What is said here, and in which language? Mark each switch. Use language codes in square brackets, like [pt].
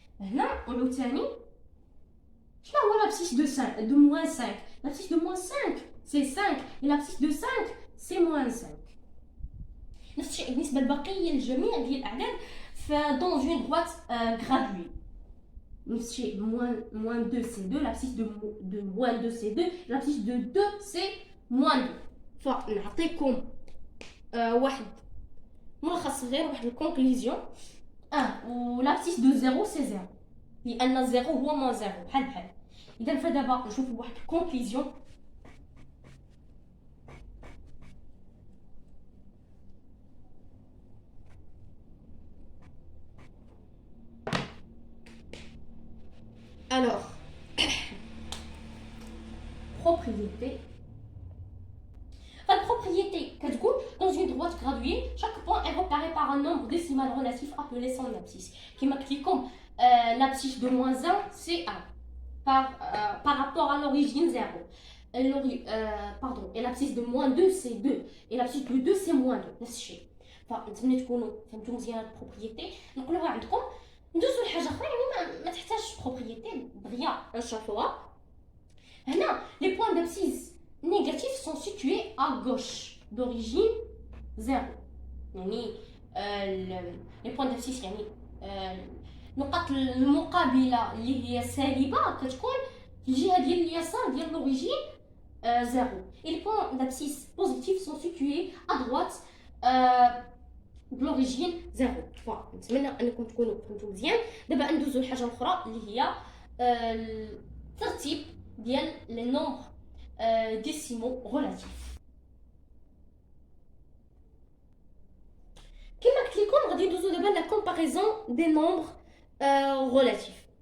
[fr] هنا عاوتاني شنو هو لابسيس دو موان 5؟ لابسيس دو موان 5 سي 5 et l'abscisse de 5 c'est moins 5. [ar] نفس الشيء بالنسبه لبقيه الجميع ديال الاعداد فدون اون droite graduée. [fr] نفس الشيء moins 2 c'est 2، l'abscisse de moins 2 c'est 2، l'abscisse de 2 c'est moins 2. [ar] فنعطيكم واحد ملخص صغير، واحد الكونكليزيون. [fr] ولابسيس دو 0 سي 0 لان 0 هو موان 0 بحال. [ar] اذا فدابا نشوفوا واحد الكونكليزيون. [fr] Alors, propriété. La propriété, dans une droite graduée, chaque point est réparé par un nombre décimal relatif appelé son abscisse. Qui m'explique comme l'abscisse de moins 1, c'est 1 par rapport à l'origine 0. Et l'abscisse de moins 2, c'est 2. Et l'abscisse de 2, c'est moins 2. [ar] نفس الشيء. فنتمنى تكونوا فهمتوا مزيان البروبريتي. نقولوها عندكم. ندوزو لحاجه اخرى يعني ما تحتاجش بروبريتي دغيا نشرحوها. [fr] هنا les points d'abscisse négatifs sont situés à gauche d'origine 0. [ar] يعني les points d'abscisse يعني النقط المقابله اللي هي سالبه كتكون في الجهه ديال اليسار ديال لوريجين 0. [fr] et les points d'abscisse positifs sont situés à droite de l'origine 0. [ar] نتمنى انكم تكونوا فهمتوا مزيان. دابا ندوزو لحاجه اخرى اللي هي الترتيب ديال لي نومبر ديسيمو غولاتيف. كما قلت لكم غادي ندوزو دابا لا كومباريزون دي نومبر غولاتيف.